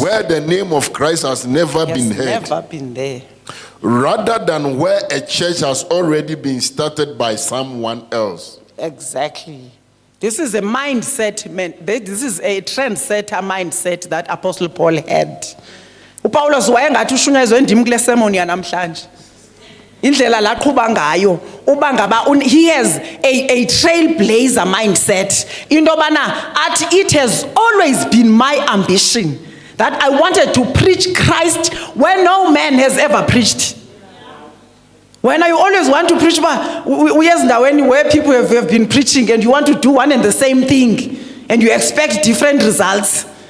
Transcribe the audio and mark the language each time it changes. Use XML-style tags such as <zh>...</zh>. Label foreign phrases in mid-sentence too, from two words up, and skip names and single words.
<en>Where the name of Christ has never been heard. Never been there. Rather than where a church has already been started by someone else. Exactly. This is a mindset, this is a trendsetter mindset that Apostle Paul had.</en> <xh>UPaulos wayengathi ushunyayezwe ndim kule sermon yanamhlanje. Indlela la qhuba ngayo uba ngaba</xh> <en>he has a trailblazer mindset.</en> <xh>Into bana athi</xh> <en>it has always been my ambition that I wanted to preach Christ where no man has ever preached. When you always want to preach, where people have been preaching and you want to do one and the same thing and you expect different results.</en>